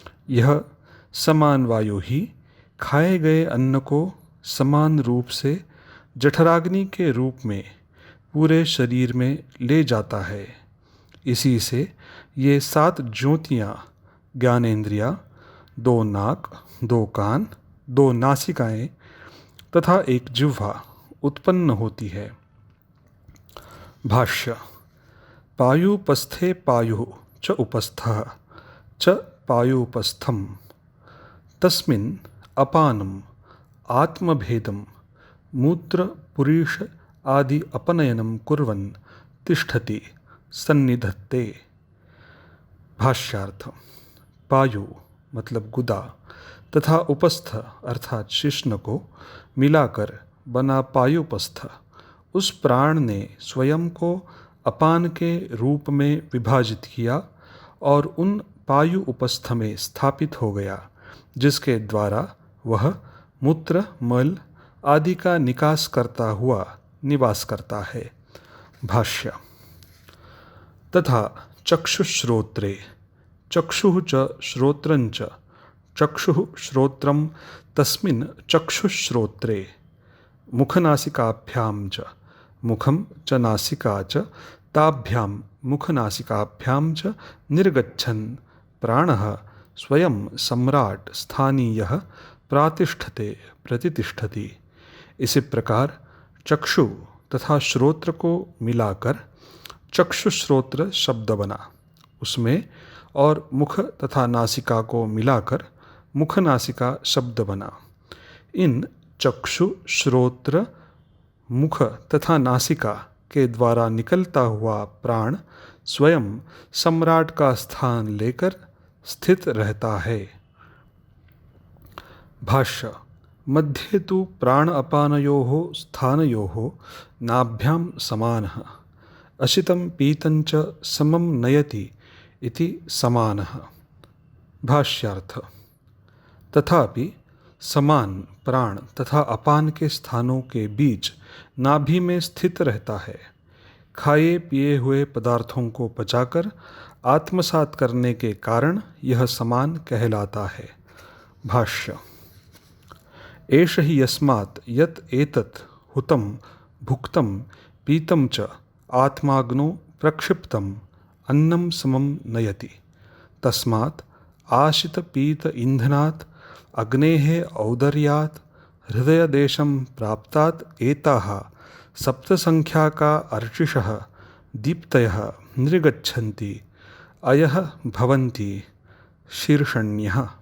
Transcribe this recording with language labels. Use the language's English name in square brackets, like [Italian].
[Hindi] यह समान वायु ही खाए गए अन्न को समान रूप से जठराग्नि के रूप में पूरे शरीर में ले जाता है। इसी से ये सात ज्योतियाँ ज्ञानेन्द्रियाँ, दो नाक, दो कान, दो नासिकाएँ तथा एक जिह्वा उत्पन्न होती है। [Sanskrit] भाष्य। पायुपस्थे पायुः च उपस्थः च पायुपस्थम तस्मिन् अपानम् आत्मभेदं मूत्र पुरीष आदि अपनयनं कुर्वन् तिष्ठति सन्निधत्ते। [Hindi] भाष्यार्थ। पायु मतलब गुदा तथा उपस्थ अर्थात शिश्न को मिलाकर बना पायुपस्थ उस प्राण ने स्वयं को अपान के रूप में विभाजित किया और उन पायु उपस्थ में स्थापित हो गया, जिसके द्वारा वह मूत्र मल आदि का निकास करता हुआ निवास करता है। [Sanskrit] भाष्य। तथा चक्षुश्रोत्रे चक्षुः च श्रोत्रञ्च चक्षुः श्रोत्रं तस्मिन् चक्षुश्रोत्रे मुखनासिकाभ्यां च मुखं च नासिका च ताभ्यां मुखनासिकाभ्यां च निर्गच्छन् प्राणः स्वयं सम्राट स्थानीयः प्रातिष्ठते प्रतितिष्ठति। [Hindi] इसी प्रकार चक्षु तथा श्रोत्र को मिलाकर चक्षुश्रोत्र शब्द बना, उसमें और मुख तथा नासिका को मिलाकर मुखनासिका शब्द बना। इन चक्षु श्रोत्र मुख तथा नासिका के द्वारा निकलता हुआ प्राण स्वयं सम्राट का स्थान लेकर स्थित रहता है। [Sanskrit] भाष्य। मध्ये तु प्राण अपानयोः स्थानयोः नाभ्यां समानः अशितं पीतं च समं नयति इति समानः। [Hindi] भाष्यार्थ। तथापि समान प्राण तथा अपान के स्थानों के बीच नाभि में स्थित रहता है। खाए पिए हुए पदार्थों को पचाकर आत्मसात करने के कारण यह समान कहलाता है। भाष्य। [Sanskrit] एष हि यस्मात् यत् एतत् हुतं भुक्तं पीतं च आत्माग्नौ प्रक्षिप्तम् अन्नं समं नयति। तस्मात् आशितपीत ईन्धनात् अग्नेः औदर्यात् हृदयदेशं प्राप्तात् एताः सप्तसङ्ख्याका अर्चिषः दीप्तयः निर्गच्छन्ति अयः भवन्ति शीर्षण्यः।